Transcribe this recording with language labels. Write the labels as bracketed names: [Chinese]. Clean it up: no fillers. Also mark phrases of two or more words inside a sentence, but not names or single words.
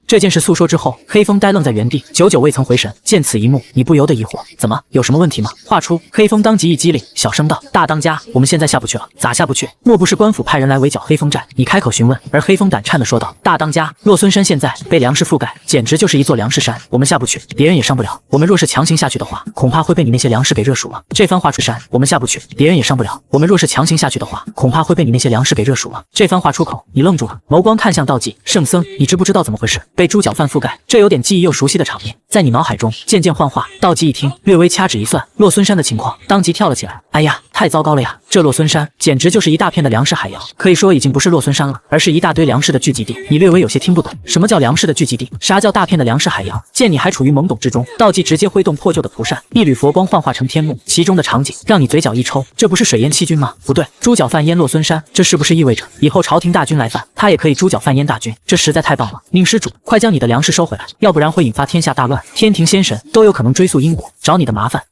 [Chinese] 這件事訴說之後，黑風呆愣在原地，久久未曾回神。見此一幕，你不由得疑惑：怎麼，有什麼問題嗎？話出，黑風當即一激靈，小聲道：大當家，我們現在下不去了。咋下不去？莫不是官府派人來圍剿黑風寨？你開口詢問。而黑風膽顫地說道：大當家，洛孫山現在被糧食覆蓋，簡直就是一座糧食山，我們下不去，別人也上不了。我們若是強行下去的話，恐怕會被你那些糧食給熱熟了。這番話出山，我們下不去，別人也上不了。我們若是強行下去的話，恐怕會被你那些糧食給熱熟了。這番話出口，你愣住了，眸光看向道濟：聖僧，你知不知道怎麼回事？被豬腳飯覆蓋，這有點記憶又熟悉的場面，在你腦海中漸漸幻化。道濟一聽，略微掐指一算，洛孫山的情況，當即跳了起來。哎呀，太糟糕了呀！這洛孫山簡直就是一大片的糧食海洋，可以說已經不是洛孫山了，而是一大堆糧食的聚集地。你略微有些聽不懂，什麼叫糧食的聚集地？啥叫大片的糧食海洋？見你還處於懵懂之中，道濟直接揮動破舊的蒲扇，一縷佛光幻化成天幕，其中的場景讓你嘴角一抽。這不是水淹七軍嗎？不對，豬腳飯淹洛孫山，這是不是意味着以後朝廷大軍來犯，他也可以豬腳飯淹大軍？這實在太棒了！寧施主，快將你的糧食收回來，要不然會引發天下大亂，天庭仙神都有可能追溯因果，找你的麻煩。